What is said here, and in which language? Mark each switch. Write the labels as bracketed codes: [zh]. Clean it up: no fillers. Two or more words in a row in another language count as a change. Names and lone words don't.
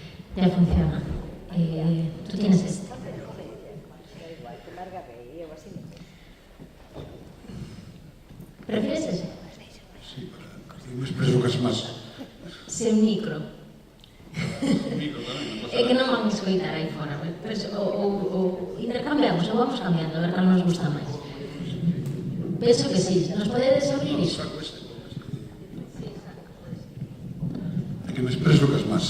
[es] Ya funciona. Tú tienes este. ¿Prefieres ese? [gl] Sí, para me expreso casi máis. Sen micro. Un micro tamén, non pasa É que non nada. van a escoitar aí fora. Ou intercambiamos, ou vamos cambiando, a ver cal nos gusta máis. Penso que sí. Nos podedes abrir iso? Saco este. É que me expreso casi máis.